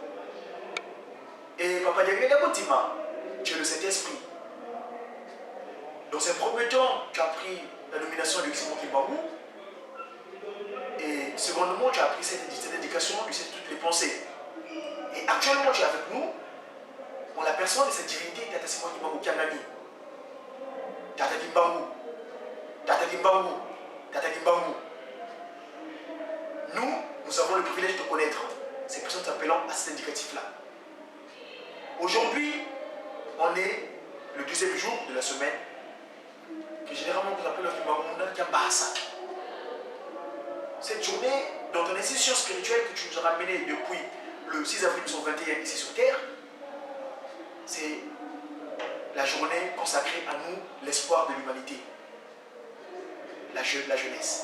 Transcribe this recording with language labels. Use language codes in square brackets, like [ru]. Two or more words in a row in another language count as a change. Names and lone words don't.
[fr] Et Papa Dengene Moutima, tu es le Saint-Esprit. Dans un premier temps, tu as pris la nomination de Simon Kimbangou. Et secondement, tu as pris cette indication, tu sais toutes les pensées. Et actuellement, tu es avec nous, on la personne de cette divinité, Tata Simon Kimbangou Kiangani. Tata Kimbangou. Tata Kimbangou. Tata Kimbangou. Nous avons le privilège de connaître ces personnes s'appelant à cet indicatif-là. Aujourd'hui, on est le deuxième jour de la semaine, que généralement nous appelons le Kiambasa. Cette journée, dans ton institution spirituelle que tu nous as ramenée depuis le 6 avril 2021 ici sur Terre, c'est la journée consacrée à nous, l'espoir de l'humanité, la jeunesse.